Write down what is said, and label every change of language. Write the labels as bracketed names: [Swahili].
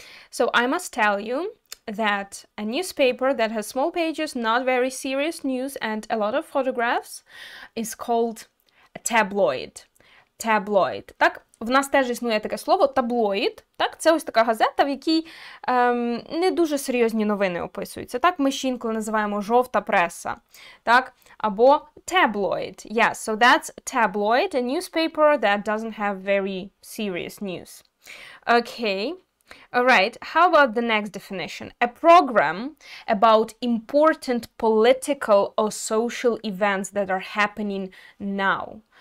[English] So I must tell you that a newspaper that has small pages, not very serious news, and a lot of photographs is called a tabloid. Tabloid. [Ukrainian] Так, в нас теж існує таке слово таблоїд. Так, це ось така газета, в якій не дуже серйозні новини описуються. Так, ми ще інколи називаємо жовта преса. Так, або tabloid. [English] Yes, so that's tabloid, a newspaper that doesn't have very serious news. Okay. All right, how about the next definition? A program about important political or social events that are happening now.